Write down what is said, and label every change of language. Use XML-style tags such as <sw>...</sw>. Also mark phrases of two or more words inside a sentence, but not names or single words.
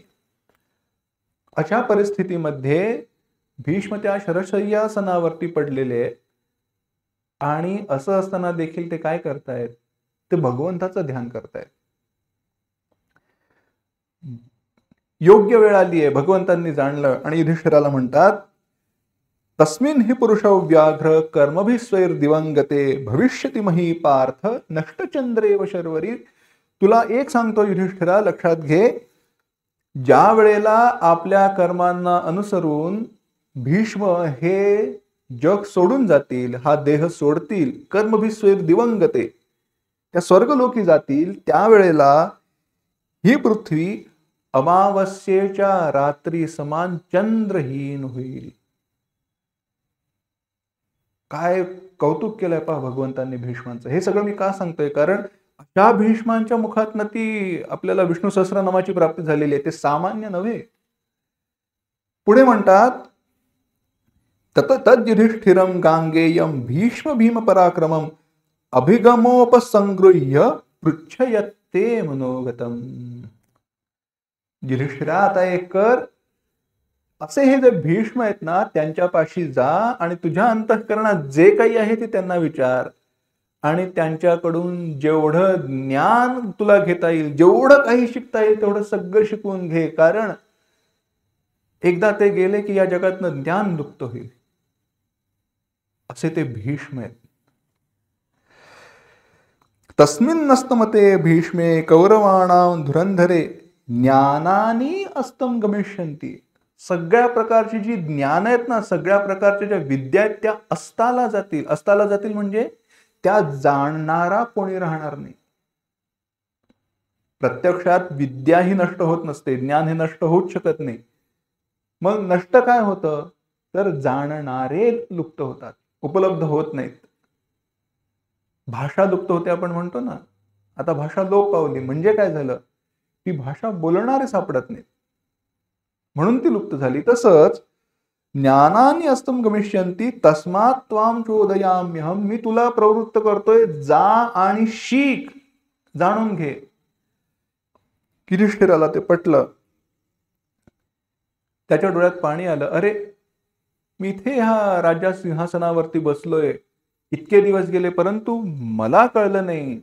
<mr>अशा परिस्थितीमध्ये भीष्म त्या शरशय्यासनावरती पडलेले आणि असं असताना देखील ते काय करतायत, ते भगवंताचं ध्यान करतायत. योग्य वेळ आली आहे, भगवंतांनी जाणलं आणि युधिष्ठिराला म्हणतात,</mr> <sa>तस्मिन् हि पुरुषौ व्याघ्र कर्मभिस्वैर दिवंगते भविष्यति मही पार्थ नष्टचंद्रेव शर्वरी.</sa> <mr>तुला एक सांगतो युधिष्ठिरा, लक्षात घे, ज्या वेळेला आपल्या कर्मांना अनुसरून भीष्म हे जग सोडून जातील, हा देह सोडतील,</mr> <sa>कर्मभिस्वैर दिवंगते,</sa> <mr>त्या स्वर्गलोकी जातील, त्यावेळेला ही पृथ्वी अमावस्येच्या रात्री समान चंद्रहीन होईल. काय कौतुक केलंय पहा भगवंतांनी भीष्मांचं. हे सगळं मी का सांगतोय, कारण अशा भीष्मांच्या मुखातनं ती आपल्याला विष्णू सहस्रनामाची प्राप्ती झालेली आहे. ते सामान्य नव्हे. पुढे म्हणतात,</mr> <sa>तत युधिष्ठिरं गांगेयं भीष्म भीम पराक्रमं अभिगमोपसंगृह्य पृच्छयते मनोगतम.</sa> <mr>युधिष्ठिरा, आता एक कर, असे हे जे भीष्म आहेत ना त्यांच्यापाशी जा आणि तुझ्या अंतःकरणात जे काही आहे ते त्यांना विचार आणि त्यांच्याकडून जेवढं ज्ञान तुला घेता येईल, जेवढं काही शिकता येईल तेवढं सगळं शिकवून घे. कारण एकदा ते गेले की या जगातनं ज्ञान लुप्त होईल. असे ते भीष्म आहेत.</mr> <sa>तस्मिन् नस्तमते भीष्मे कौरवाणां धुरंधरे ज्ञानानी अस्तम गमिष्यन्ति.</sa> <mr>सगळ्या प्रकारची जी ज्ञान आहेत ना, सगळ्या प्रकारच्या ज्या विद्या आहेत त्या अस्ताला जातील. अस्ताला जातील म्हणजे त्या जाणणारा कोणी राहणार नाही. प्रत्यक्षात विद्या ही नष्ट होत नसते, ज्ञान हे नष्ट होऊच शकत नाही. मग नष्ट काय होतं, तर जाणणारे लुप्त होतात, उपलब्ध होत नाहीत. भाषा लुप्त होते आपण म्हणतो ना, आता भाषा लोप पावली म्हणजे काय झालं, ती भाषा बोलणारे सापडत नाहीत म्हणून ती लुप्त झाली. तसंच</mr> <sa>ज्ञानानी अस्तम गमिष्यन्ति तस्मात् त्वां चोदयाम्यहं.</sa> <mr>मी तुला प्रवृत्त करतोय, जा आणि शिक, जाणून घे. युधिष्ठिराला ते पटलं. त्याच्या डोळ्यात पाणी आलं. अरे, मी इथे ह्या राजा सिंहासनावरती बसलोय इतके दिवस गेले परंतु मला कळलं नाही.</mr>